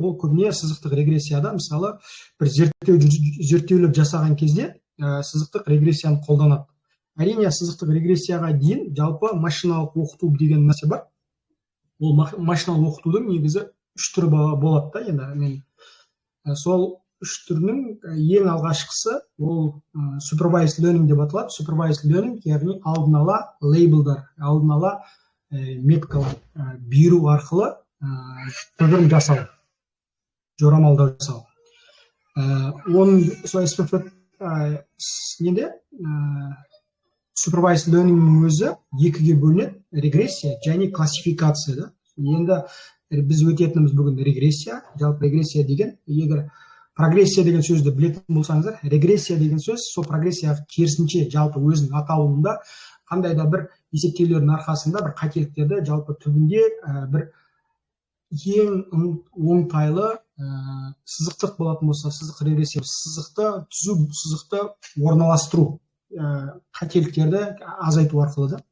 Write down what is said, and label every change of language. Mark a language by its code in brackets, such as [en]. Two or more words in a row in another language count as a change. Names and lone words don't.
[kk] Ол көбіне сызықтық регрессияда, мысалы, бір зерттеулер жасаған кезде сызықтық регрессияны қолданады. Әрине, сызықтық регрессияға дейін жалпы машиналық оқыту деген нәрсе бар. Ол машиналық оқытудың негізі 3 түрі болады да. Енді мен сол 3 түрінің ең алғашқысы ол [en] supervised learning [kk] деп аталады. [en] Supervised learning, [kk] яғни алдын ала лейблдар, алдын ала меткалар беру арқылы тұжырым жасау, жорамалдау жасау. Оның неде [en] supervised learning [kk] өзі екіге бөлінеді: регрессия және классификация. Енді біз өтетініміз бүгін регрессия. Жалпы регрессия деген, егер прогрессия деген сөзді білетін болсаңыздар, регрессия деген сөз сол прогрессияға керісінше жалпы өзінің атауында қандай да бір есептеулердің арқасында бір қателіктерді жалпы түбінде бір ең оңтайлы сызықтық болатын болса, сызық регрессия, сызықты түзу, сызықты орналастыру, қателіктерді азайту арқылы да.